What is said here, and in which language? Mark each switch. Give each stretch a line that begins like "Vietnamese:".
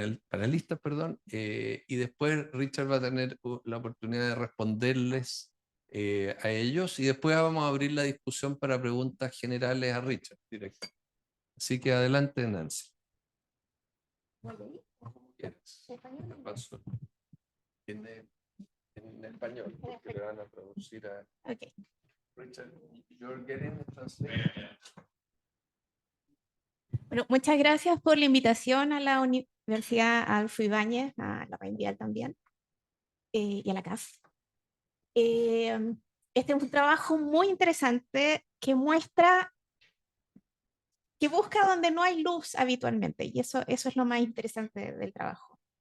Spanish: panelistas, perdón, y después Richard va a tener la oportunidad de responderles a ellos, y después vamos a abrir la discusión para preguntas generales a Richard directo. Así que adelante, Nancy. Como quieras. Paso. En español, porque le van a traducir a Richard.
English: You're getting the translation.
Spanish: Bueno, muchas gracias por la invitación a la Universidad Adolfo Ibáñez, a la Reinvial también, y a la CAF. Este es un trabajo muy interesante que muestra, que busca donde no hay luz habitualmente, y eso es lo más interesante del trabajo.